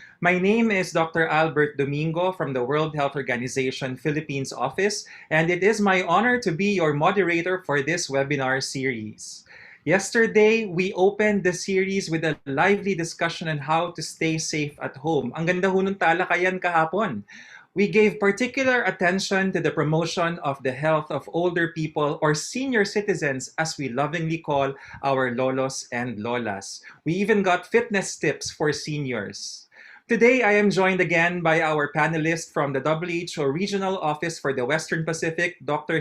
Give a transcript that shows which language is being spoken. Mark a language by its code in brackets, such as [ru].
[en] My name is Dr. Albert Domingo from the World Health Organization Philippines office, and it is my honor to be your moderator for this webinar series. Yesterday, we opened the series with a lively discussion on how to stay safe at home. [tl] Ang ganda ho ng talakayan kahapon. [en] We gave particular attention to the promotion of the health of older people or senior citizens, as we lovingly call our lolos and lolas. We even got fitness tips for seniors. Today, I am joined again by our panelist from the WHO Regional Office for the Western Pacific, Dr.